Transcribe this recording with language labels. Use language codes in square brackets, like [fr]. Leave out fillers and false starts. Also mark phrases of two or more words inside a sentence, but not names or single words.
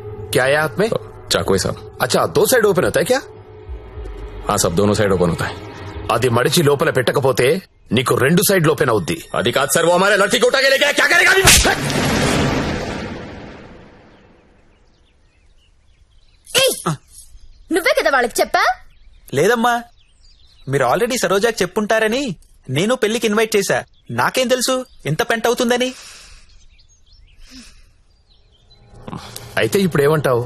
[hi] क्या है हाथ में? चाकू है साहब। अच्छा 2 साइड [te] ఓపెన్ అవుతాయి [hi] क्या? हाँ सब दोनों साइड ओपन होता है। [te] అది మడిచి లోపల పెట్టకపోతే నీకు 2 సైడ్లు ఓపెన్ అవుద్ది. అది కాదు సార్, [hi] वो हमारे लड़की को उठा के लेके क्या करेगा? [te] నువ్వే కదా వాళ్ళకి చెప్పా? లేదమ్మా, మీరు ఆల్రెడీ సరోజాకి చెప్పుంటారని నేను పెళ్లికి ఇన్వైట్ చేశా. నాకేం తెలుసు ఎంత పెంట అవుతుందని. అయితే ఇప్పుడు ఏమంటావు?